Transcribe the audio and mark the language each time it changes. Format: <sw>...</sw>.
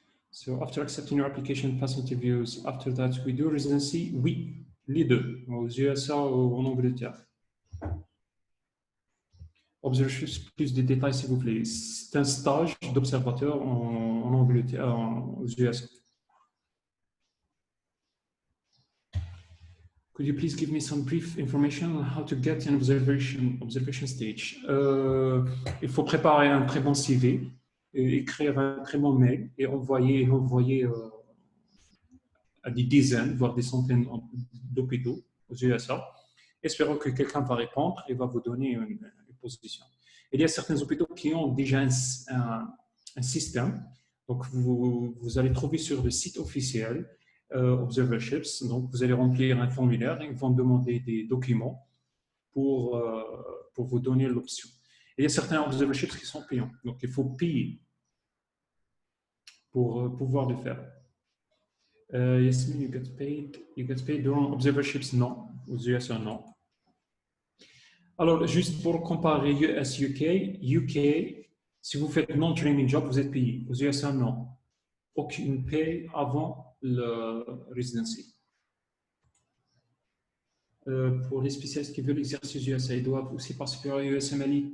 <en>So after accepting your application, pass interviews, after that we do residency,</en> <fr>oui, les deux, aux USA ou en Angleterre. Observations, plus de détails s'il vous plaît. C'est un stage d'observateur en Angleterre, aux USA.</fr> <en>Could you please give me some brief information on how to get an observation stage?</en> <fr>Il faut préparer un très bon CV, écrire un très bon mail et envoyer à des dizaines, voire des centaines d'hôpitaux aux USA. Espérons que quelqu'un va répondre et va vous donner une position. Il y a certains hôpitaux qui ont déjà un système. Donc, vous allez trouver sur le site officiel Observerships. Donc, vous allez remplir un formulaire et ils vont demander des documents pour vous donner l'option. Il y a certains observerships qui sont payants. Donc, il faut payer pour pouvoir le faire.</fr> <en>Yasmin, you get paid during observerships?</en> <fr>Non. Aux USA, non. Alors, juste pour comparer US, UK, si vous faites non-training job, vous êtes payé. Aux USA, non. Aucune paye avant le residency. Pour les spécialistes qui veulent exercer aux USA, ils doivent aussi passer par l'USMLE.</fr>